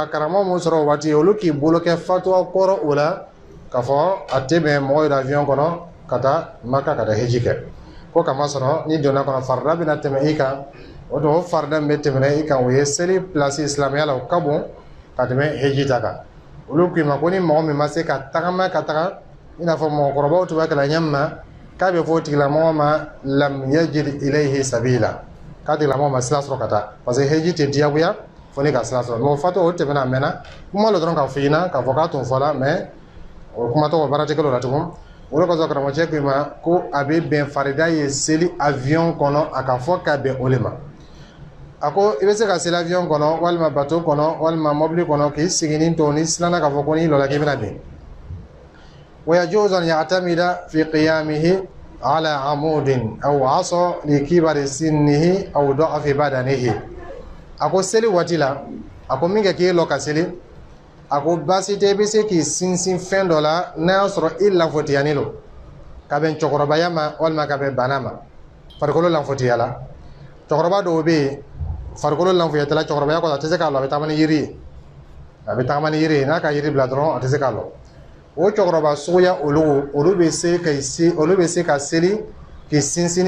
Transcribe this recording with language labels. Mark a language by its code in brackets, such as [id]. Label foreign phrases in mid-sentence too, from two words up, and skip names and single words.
[bm] karamɔgɔ mun sɔrɔ o waati olu k'i bolo kɛ fatuwa kɔrɔ o la k'a fɔ a tɛ bɛn mɔgɔ ye avion kɔnɔ ka taa Maka ka taa heji kɛ ko kamasɔrɔ ni donna kɔnɔ farida bɛna tɛmɛ i kan o tuma o farida min bɛ tɛmɛ i kan o ye seli place silamɛya la o ka bon ka tɛmɛ heji ta kan olu k'i ma ko ni mɔgɔ min ma se ka tagama ka taga i n'a fɔ mɔgɔkɔrɔbaw tun b'a kɛla ɲɛmi ma k'a bɛ fɔ o tigilamɔgɔ ma [ar] لم يجد إليه سبيلا [bm] k'a tigilamɔgɔ ma sira sɔrɔ ka taa [fr] parce que [bm] heji tɛ diyagoya fo ni ka sira sɔrɔ mais o fatɔ o tɛmɛna a mɛnna kuma la dɔrɔn k'a fɔ i ɲɛna k'a fɔ k'a tun fɔla mais o kuma tɔgɔ baara tɛ kɛ o la tugun o ko so karamɔgɔ cɛ ko ma ko a bɛ bɛn farida ye seli avion kɔnɔ a ka fɔ ka bɛn o le ma a ko i bɛ se ka seli avion kɔnɔ walima bateau kɔnɔ walima mobili kɔnɔ k'i siginin to ni silanna k'a fɔ ko n'i lɔla k'i bɛna bɛn [ar] ويجوز أن يعتمد في قيامه على عمود أو عصا لكبر سنه أو ضعف بدنه [bm] ako seli waati la ako min kɛ k'i lɔ ka seli ako baasi tɛ i bɛ se k'i sinsin fɛn dɔ la n'a y'a sɔrɔ i lafotiyani lo ka bɛn cɛkɔrɔbaya ma walima ka bɛn bana ma farikolo lafotiya la cɛkɔrɔba dɔw bɛ yen farikolo lafotiyala cɛkɔrɔbaya kɔnɔ a tɛ se k'a lɔ a bɛ tagama ni yiri ye a bɛ tagama ni yiri ye n'a ka yiri bila dɔrɔn a tɛ se k'a lɔ o cɛkɔrɔba suguya olu bɛ se ka seli k'i sinsin